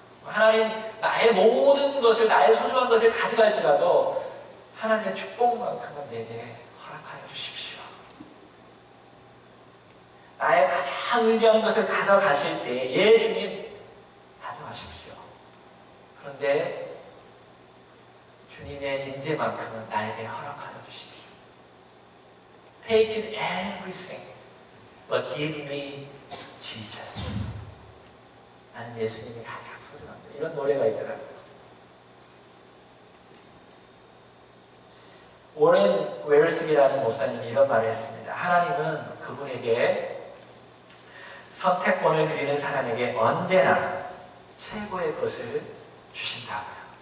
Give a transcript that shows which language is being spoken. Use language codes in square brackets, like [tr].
[ko] 하나님 나의 모든 것을, 나의 소중한 것을 가져갈지라도 하나님의 축복만큼은 내게 허락하여 주십시오. 나의 가장 의지하는 것을 가져가실 때, 예 주님 가져가십시오. 그런데 주님의 임재만큼은 나에게 허락하여 주십시오. [en] Take in everything, but give me Jesus. [ko] 나는 예수님이 가장 소중합니다. 이런 노래가 있더라고요. 오렌 웰스기라는 목사님이 이런 말을 했습니다. 하나님은 그분에게 선택권을 드리는 사람에게 언제나 최고의 것을 주신다고요.